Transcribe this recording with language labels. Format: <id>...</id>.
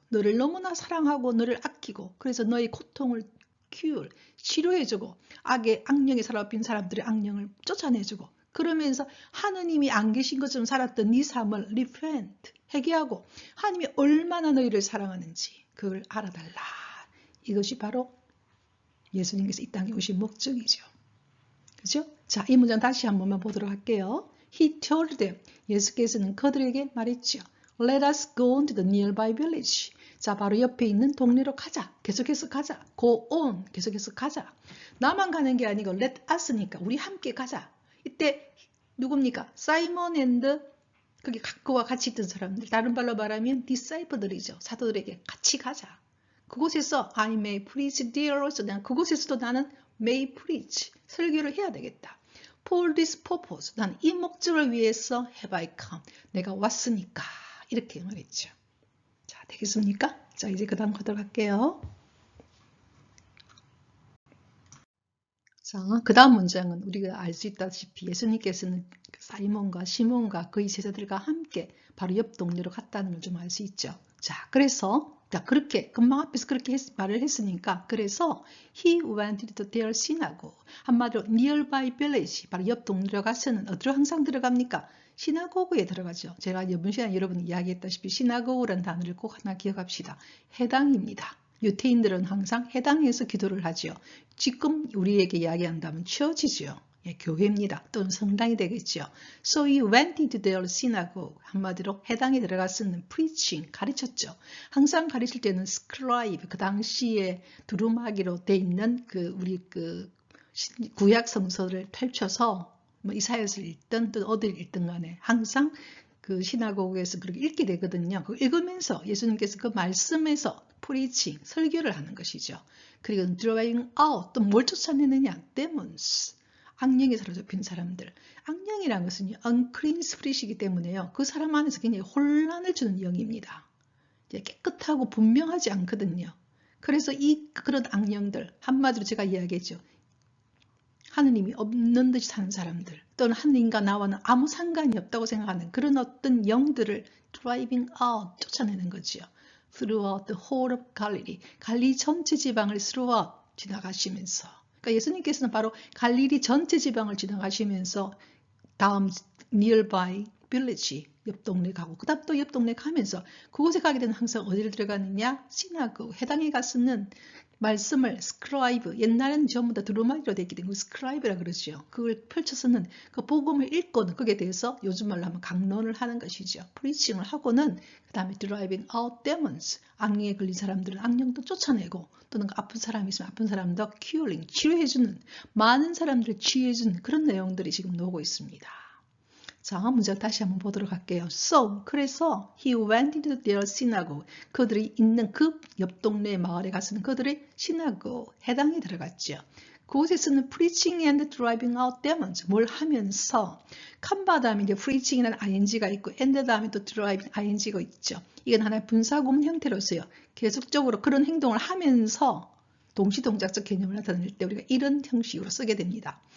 <ko>너를 너무나 사랑하고 너를 아끼고 그래서 너의 고통을 치료해주고 악령에 사로잡힌 사람들의 악령을 쫓아내주고 그러면서 하느님이 안 계신 것처럼 살았던 네 삶을 repent, 회개하고 하느님이 얼마나 너희를 사랑하는지 그걸 알아달라. 이것이 바로 예수님께서 이 땅에 오신 목적이죠. 그죠? 자, 이 문장 다시 한 번만 보도록 할게요.</ko> <en>He told them.</en> <ko>예수께서는 그들에게 말했죠.</ko> <en>Let us go on to the nearby village.</en> <ko>자, 바로 옆에 있는 동네로 가자. 계속해서 가자. Go on. 계속해서 가자. 나만 가는 게 아니고 let us니까 우리 함께 가자. 이때 누굽니까? 사이먼 앤드 거기 그와 같이 있던 사람들. 다른 말로 말하면 disciple들이죠. 사도들에게 같이 가자. 그곳에서</ko> <en>I may preach there also.</en> <ko>그곳에서도 나는</ko> <en>may preach.</en> <ko>설교를 해야 되겠다.</ko> <en>For this purpose.</en> <ko>난 이 목적을 위해서</ko> <en>have I come.</en> <ko>내가 왔으니까. 이렇게 말했죠. 자, 되겠습니까? 자, 이제 그 다음 가도록 할게요. 자, 그 다음 문장은 우리가 알 수 있다시피 예수님께서는 사이몬과 시몬과 그의 제자들과 함께 바로 옆 동네로 갔다는 걸 좀 알 수 있죠. 자, 그래서 그렇게 금방 앞에서 그렇게 말을 했으니까 그래서</ko> <en>he went to their synagogue.</en> <ko>한마디로 nearby village, 바로 옆 동네로 가서는 어디로 항상 들어갑니까? 시나고그에 들어가죠. 제가 이번 시간에 여러분 이야기했다시피 시나고그라는 단어를 꼭 하나 기억합시다. 해당입니다. 유태인들은 항상 해당에서 기도를 하죠. 지금 우리에게 이야기한다면 처치죠. 예, 교회입니다. 또는 성당이 되겠죠.</ko> <en>So he went into their synagogue.</en> <ko>한마디로 해당에 들어갔으면 preaching, 가르쳤죠. 항상 가르칠 때는 scribe, 그 당시에 두루마기로 돼 있는 우리 구약 성서를 펼쳐서 뭐 이사야서를 읽든 또 어디를 읽든 간에 항상 그 시나고그에서 그렇게 읽게 되거든요. 그걸 읽으면서 예수님께서 그 말씀에서 preaching, 설교를 하는 것이죠. 그리고 driving out, 또 뭘 쫓아내느냐?</ko> <en>demons.</en> <ko>악령에 사로잡힌 사람들. 악령이라는 것은 unclean spirit이기 때문에요. 그 사람 안에서 굉장히 혼란을 주는 영입니다. 깨끗하고 분명하지 않거든요. 그래서 그런 악령들, 한마디로 제가 이야기했죠. 하느님이 없는 듯이 사는 사람들, 또는 하느님과 나와는 아무 상관이 없다고 생각하는 그런 어떤 영들을 driving out, 쫓아내는 거죠.</ko> <en>Throughout the whole of Galilee.</en> <ko>갈릴리 전체 지방을 throughout 지나가시면서. 그러니까 예수님께서는 바로 갈릴리 전체 지방을 지나가시면서 다음 nearby village, 옆 동네 가고 그 다음 또 옆 동네 가면서 그곳에 가게 되면 항상 어디를 들어가느냐? 시나고그, 해당에 갔으면 말씀을 스크라이브, 옛날에는 전부 다 두루마기로 되어 있기 때문에 스크라이브라 그러죠. 그걸 펼쳐서는 그 복음을 읽고는 거기에 대해서 요즘 말로 하면 강론을 하는 것이죠. 프리칭을 하고는 그 다음에</ko> <en>driving out demons,</en> <ko>악령에 걸린 사람들은 악령도 쫓아내고 또는 아픈 사람이 있으면 아픈 사람도 curing, 치료해주는, 많은 사람들을 치유해주는 그런 내용들이 지금 나오고 있습니다. 자, 문장 다시 한번 보도록 할게요.</ko> <en>So,</en> <ko>그래서</ko> <en>he went into their synagogue.</en> <ko>그들이 있는 그 옆 동네 마을에 가서는 그들의 synagogue, 해당에 들어갔죠. 그곳에서는</ko> <en>preaching and driving out demons,</en> <ko>뭘 하면서, 칸바 다음에 이제 preaching이라는 ing가 있고 and 다음에 또 driving ing가 있죠. 이건 하나의 분사구문 형태로서요. 계속적으로 그런 행동을 하면서 동시동작적 개념을 나타낼 때 우리가 이런 형식으로 쓰게 됩니다.</ko>